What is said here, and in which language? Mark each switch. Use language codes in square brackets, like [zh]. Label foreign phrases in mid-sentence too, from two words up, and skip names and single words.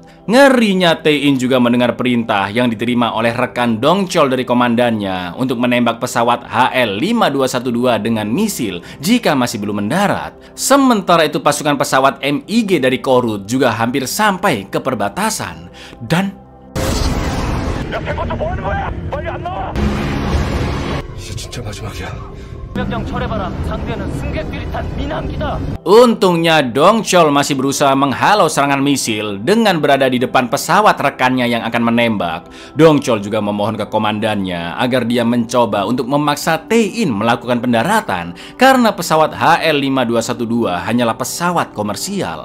[id] Ngerinya Tae-in juga mendengar perintah yang diterima oleh rekan Dong Chol dari komandannya untuk menembak pesawat HL-5212 dengan misil jika masih belum mendarat. Sementara itu pasukan pesawat MiG dari Korut juga hampir sampai ke perbatasan dan [ko] 이제 진짜 마지막이야. 명령 철회바람. 상대는 승객들이 탄 민항기다. [id] untungnya Dong Chol masih berusaha menghalau serangan misil dengan berada di depan pesawat rekannya yang akan menembak. Dong Chol juga memohon ke komandannya agar dia mencoba untuk memaksa Tae-in melakukan pendaratan karena pesawat HL-5212 hanyalah pesawat komersial.